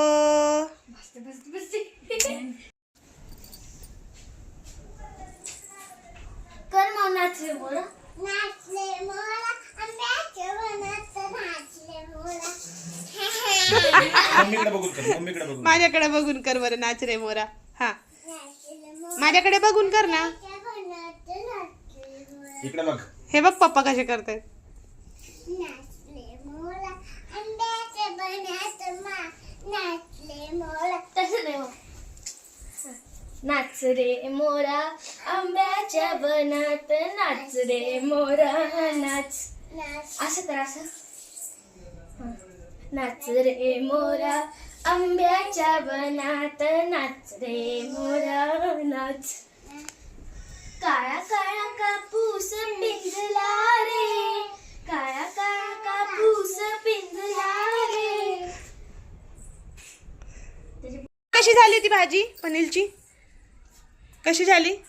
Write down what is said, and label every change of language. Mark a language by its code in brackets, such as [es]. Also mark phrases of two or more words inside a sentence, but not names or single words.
[mr] कर मग नाचले मोरा. मम्मीकडे बघून कर, मम्मीकडे बघून. माझ्याकडे बघून कर बरं, नाच रे मोरा. हा, माझ्याकडे बघून कर ना. इकडे बघ. हे बघ पप्पा कसे करतायत. तसं नाही हो. नाच रे मोरा आंब्याच्या बनात, नाच रे मोरा नाच. असं कर, असं. नाच रे मोरा आंब्याच्या बनात, नाच रे मोरा नाच. काळा काळा कापूस पिंजला रे, काळा काळा कापूस पिंजला रे. कशी झाली ती भाजी पनीरची? कशी झाली?